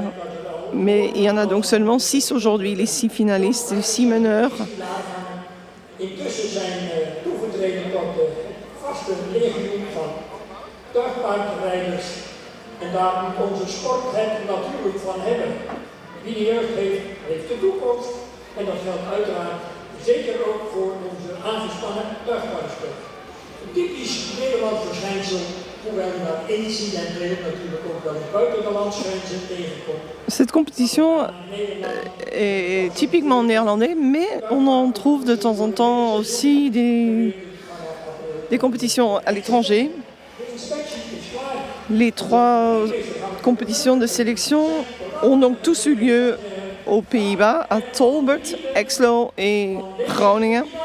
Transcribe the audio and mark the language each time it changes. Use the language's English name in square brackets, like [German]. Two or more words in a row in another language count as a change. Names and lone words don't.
[French] Mais il y en a donc seulement 6 aujourd'hui, les 6 finalistes, les 6 meneurs. [Dutch] En daar moet onze sport het natuurlijk van hebben. Wie de jeugd heeft, heeft de toekomst. En dat geldt uiteraard zeker ook voor onze aangespannen tuigpaardensport. Een typisch Nederlands verschijnsel, hoewel je dat incidenteel natuurlijk ook wel eens buiten de landsgrenzen tegenkomt. [French] Cette compétition est typiquement néerlandais, mais on en trouve de temps en temps aussi des compétitions à l'étranger. Les 3 compétitions de sélection ont donc tous eu lieu aux Pays-Bas, à Tolbert, Exlo et Groningen.